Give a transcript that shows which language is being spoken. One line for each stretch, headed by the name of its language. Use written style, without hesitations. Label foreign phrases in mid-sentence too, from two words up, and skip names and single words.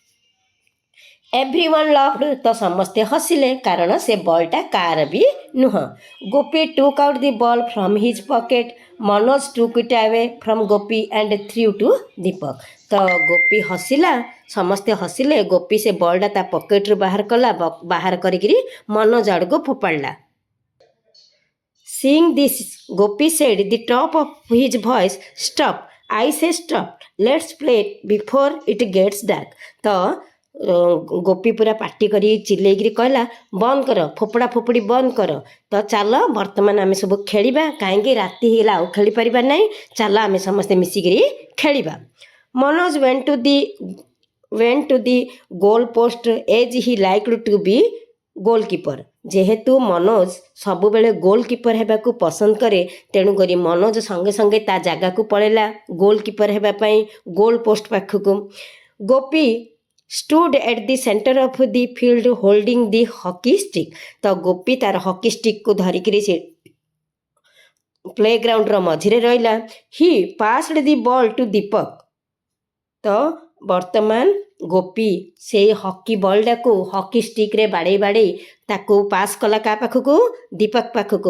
English: everyone loved,
Odia: ତ ସମସ୍ତେ ହସିଲେ କାରଣ ସେ ବଲ୍ଟା କାର ବି ନୁହଁ।
English: Gopi took out the ball from his pocket. Manoj took it away from Gopi and threw to Deepak.
Odia: ତ ଗୋପୀ ହସିଲା, ସମସ୍ତେ ହସିଲେ। ଗୋପୀ ସେ ବଲ୍ଟା ତା ପକେଟ୍ରୁ ବାହାର କଲା, ବାହାର କରିକିରି ମନୋଜ ଆଡ଼କୁ ଫୋପାଡ଼ିଲା।
English: Seeing this, Gopi said the top of his voice, "Stop! I say stop. Let's play before it gets dark."
Odia: ତ ଗୋପୀ ପୁରା ପାଟି କରି ଚିଲେଇକିରି କହିଲା, ବନ୍ଦ କର, ଫୋପଡ଼ା ଫୋପଡ଼ି ବନ୍ଦ କର। ତ ଚାଲ ବର୍ତ୍ତମାନ ଆମେ ସବୁ ଖେଳିବା, କାହିଁକି ରାତି ହେଇଗଲା ଆଉ ଖେଳିପାରିବା ନାହିଁ। ଚାଲ ଆମେ ସମସ୍ତେ ମିଶିକିରି ଖେଳିବା।
English: ମନୋଜ went to the goal post as he liked to be ଗୋଲକିପର।
Odia: ଯେହେତୁ ମନୋଜ ସବୁବେଳେ ଗୋଲକିପର ହେବାକୁ ପସନ୍ଦ କରେ, ତେଣୁକରି ମନୋଜ ସଙ୍ଗେ ସଙ୍ଗେ ତା ଜାଗାକୁ ପଳେଇଲା ଗୋଲକିପର ହେବା ପାଇଁ,
English: goal post
Odia: ପାଖକୁ।
English: ଗୋପୀ stood at the center of the field holding the hockey stick।
Odia: ତ ଗୋପୀ ତାର
English: hockey stickକୁ
Odia: ଧରିକିରି ସେ ପ୍ଲେଗ୍ରାଉଣ୍ଡର ମଝିରେ ରହିଲା।
English: He passed the ball to Deepak.
Odia: ତ ବର୍ତ୍ତମାନ ଗୋପୀ ସେଇ
English: hockey ballଟାକୁ hockey stickରେ
Odia: ବାଡ଼େଇ ବାଡ଼େଇ ତାକୁ ପାସ୍ କଲା କାହା ପାଖକୁ, ଦୀପକ ପାଖକୁ।